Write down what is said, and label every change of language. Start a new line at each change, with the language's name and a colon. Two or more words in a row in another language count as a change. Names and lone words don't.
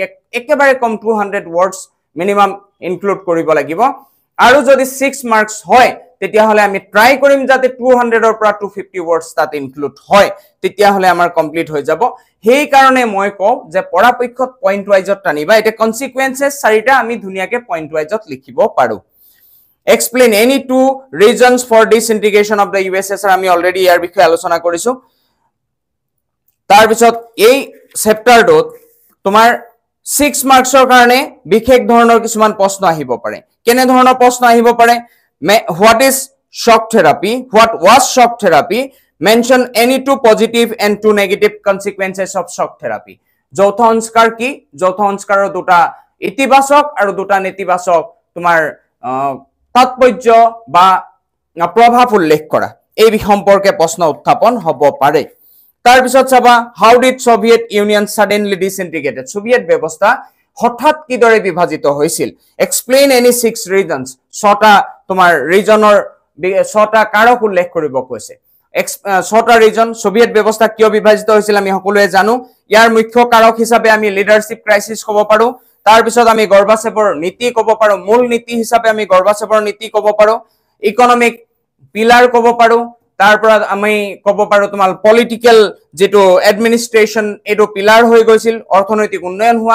Assamese: একেবাৰে কম 200
English: words minimum include
Assamese: কৰিব লাগিব আৰু যদি 6 মাৰ্কছ হয় তেতিয়া হলে আমি ট্রাই কৰিম যাতে 200 ৰ পৰা 250 ওয়ার্ডস তাত ইনক্লুড হয় তেতিয়া হলে আমাৰ কমপ্লিট হৈ যাব হেই কাৰণে মই কও যে পৰাপক্ষত
English: point wise
Assamese: টানিবা এটা কনসিকুৱেন্সেস চাৰিটা আমি ধুনিয়াকে
English: point wise
Assamese: লিখিব পাৰো
English: explain any two reasons for disintegration of the USSR
Assamese: আমি অলৰেডি ইয়াৰ বিষয়ে আলোচনা কৰিছো তাৰ পিছত এই চেপ্টাৰটোত তোমাৰ 6 মাৰ্কছৰ কাৰণে বিশেষ ধৰণৰ কিছুমান প্ৰশ্ন আহিব পাৰে কেনে ধৰণৰ প্ৰশ্ন আহিব পাৰে
English: what is shock therapy what was shock therapy mention any two positive and two negative consequences of shock therapy
Assamese: যৌথ সংস্কাৰ কি যৌথ সংস্কাৰৰ দুটা ইতিবাচক আৰু দুটা নেতিবাচক তোমাৰ তাৎপৰ্য বা প্ৰভাৱ উল্লেখ কৰা এই সম্পৰ্কে প্ৰশ্ন উত্থাপন হ'ব পাৰে তাৰ পিছত চাবা
English: how did Soviet Union suddenly disintegrated
Assamese: সোভিয়েট ব্যৱস্থা হঠাৎ কিদৰে বিভাজিত হৈছিল
English: explain any six reasons
Assamese: ছটা তোমাৰ ৰিজনৰ ছটা কাৰক উল্লেখ কৰিব কৈছে ছটা ৰিজন সোভিয়েট ব্যৱস্থা কিয় বিভাজিত হৈছিল আমি সকলোৱে জানো ইয়াৰ মুখ্য কাৰক হিচাপে আমি
English: leadership crisis
Assamese: ক'ব পাৰো তাৰ পিছত আমি গৰ্বাচেভৰ নীতি ক'ব পাৰো মূল নীতি হিচাপে আমি গৰ্বাচেভৰ নীতি ক'ব পাৰো
English: economic pillar
Assamese: ক'ব পাৰো তাৰ পৰা আমি ক'ব পাৰো তোমাৰ পলিটিক্যাল যেটো এডমিনিষ্ট্ৰেচন এটো পিলাৰ হৈ গৈছিল অৰ্থনৈতিক উন্নয়ন হোৱা